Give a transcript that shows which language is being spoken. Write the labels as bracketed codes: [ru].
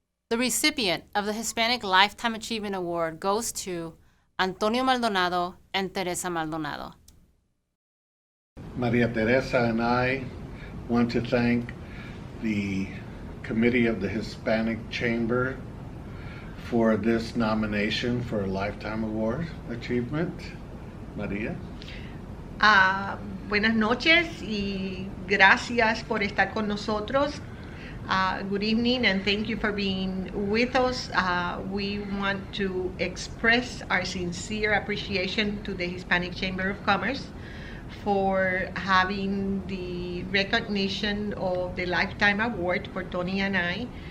[en] The recipient of the Hispanic Lifetime Achievement Award goes to Antonio Maldonado and Teresa Maldonado. Maria Teresa and I want to thank the Committee of the Hispanic Chamber for this nomination for a Lifetime Award Achievement. Maria. [es] Buenas noches y gracias por estar con nosotros. [en] Good evening, and thank you for being with us. We want to express our sincere appreciation to the Hispanic Chamber of Commerce for having the recognition of the Lifetime Award for Tony and I.